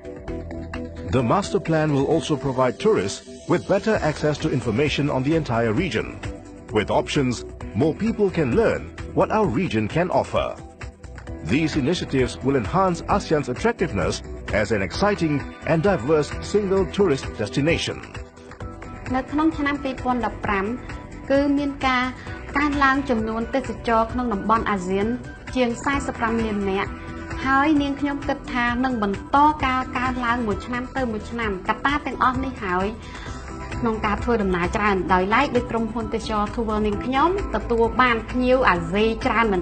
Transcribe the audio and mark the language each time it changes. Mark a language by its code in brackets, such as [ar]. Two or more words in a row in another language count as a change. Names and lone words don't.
[en] The Master Plan will also provide tourists with better access to information on the entire region. With options, more people can learn what our region can offer. These initiatives will enhance ASEAN's attractiveness as an exciting and diverse single tourist destination. [km] នៅក្នុងឆ្នាំ 2015 គឺមានការកើនឡើងចំនួនទេសចរក្នុងតំបន់អាស៊ានជាង 45 លាននាក់ ហើយនាងខ្ញុំគិតថានឹងបន្តការកើនឡើងមួយឆ្នាំទៅមួយ ឆ្នាំកត្តាទាំងអស់នេះហើយក្នុងការធ្វើដំណើរច្រើនដោយឡែកដោយក្រុមហ៊ុនទេសចរទូវនាងខ្ញុំទទួលបានភ្ញៀវអាស៊ីច្រើនមែន